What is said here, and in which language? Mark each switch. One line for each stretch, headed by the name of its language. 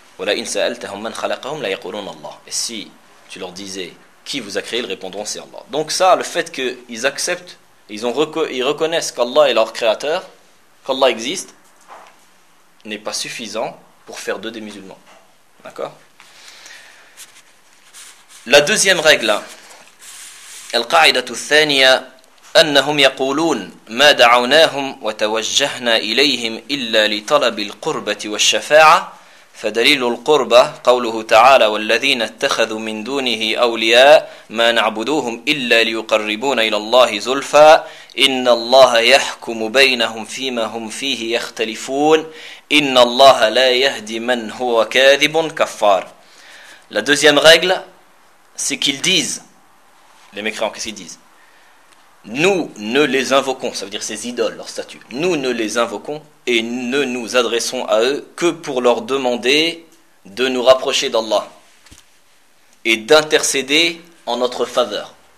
French: Wala in sa'altahum man khalaqahum la yaquluna Allah. Et si tu leur disais qui vous a créé, ils répondront, c'est Allah. Donc ça, le fait qu'ils acceptent, ils reconnaissent qu'Allah est leur créateur, qu'Allah existe, n'est pas suffisant pour faire d'eux des musulmans. D'accord ?
Arabic: La deuxième règle, القاعدة الثانية أنهم يقولون ما دعوناهم وتوجهنا إليهم إلا لطلب القربة والشفاعة فدليل القربة قوله تعالى والذين اتخذوا من دونه أولياء ما نعبدوهم إلا ليقربون إلى الله زلفى إن الله يحكم بينهم فيما هم فيه يختلفون إن الله لا يهدي من هو كاذب كفار.
French: La deuxième règle, c'est qu'ils disent, les mécréants, qu'est-ce qu'ils disent? Nous ne les invoquons, ça veut dire ces idoles, leur statue, nous ne les invoquons et ne nous adressons à eux que pour leur demander de nous rapprocher d'Allah et d'intercéder en notre faveur.